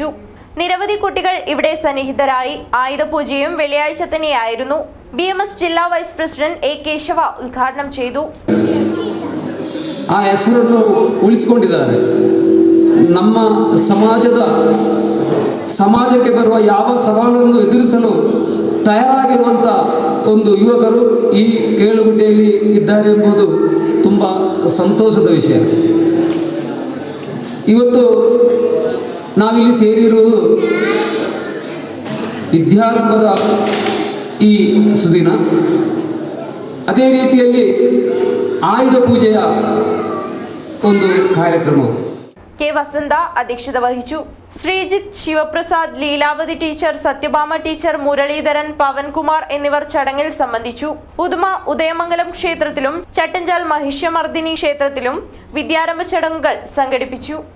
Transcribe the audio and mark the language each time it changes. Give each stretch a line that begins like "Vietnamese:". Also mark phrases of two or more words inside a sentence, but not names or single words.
Malayalam: നിരവധി കുട്ടികൾ ഇവിടെ സന്നിഹിതരായി. ആയുധപൂജയും വെള്ളിയാഴ്ച തന്നെയായിരുന്നു. BMS ജില്ലാ വൈസ് പ്രസിഡന്റ് A ಕೇಶವ ಉದ್ಘಾಟನೆ ചെയ്തു.
Kannada: ಆ ಹೆಸರನ್ನು ಉಳಿಸಿಕೊಂಡಿದ್ದಾರೆ. ನಮ್ಮ ಸಮಾಜಕ್ಕೆ ಬರುವ ಯಾವ ಸವಾಲನ್ನು ಎದುರಿಸಲು ತಯಾರಾಗಿರುವಂಥ ಒಂದು ಯುವಕರು ಈ ಕೇಳುಗುಡ್ಡೆಯಲ್ಲಿ ಇದ್ದಾರೆ ಎಂಬುದು ತುಂಬ ಸಂತೋಷದ ವಿಷಯ. ಇವತ್ತು ನಾವಿಲ್ಲಿ ಸೇರಿರುವುದು ವಿದ್ಯಾರಂಭದ ಈ ಸುದಿನ. ಅದೇ ರೀತಿಯಲ್ಲಿ ಆಯುಧ ಪೂಜೆಯ ಒಂದು ಕಾರ್ಯಕ್ರಮವು.
Malayalam: K. വസന്ത അധ്യക്ഷത വഹിച്ചു. ശ്രീജിത്ത്, ശിവപ്രസാദ്, ലീലാവതി ടീച്ചർ, സത്യഭാമ ടീച്ചർ, മുരളീധരൻ, പവൻകുമാർ എന്നിവർ ചടങ്ങിൽ സംബന്ധിച്ചു. ഉദുമ ഉദയമംഗലം ക്ഷേത്രത്തിലും ചട്ടഞ്ചാൽ മഹിഷ്യമർദിനി ക്ഷേത്രത്തിലും വിദ്യാരംഭ ചടങ്ങുകൾ സംഘടിപ്പിച്ചു.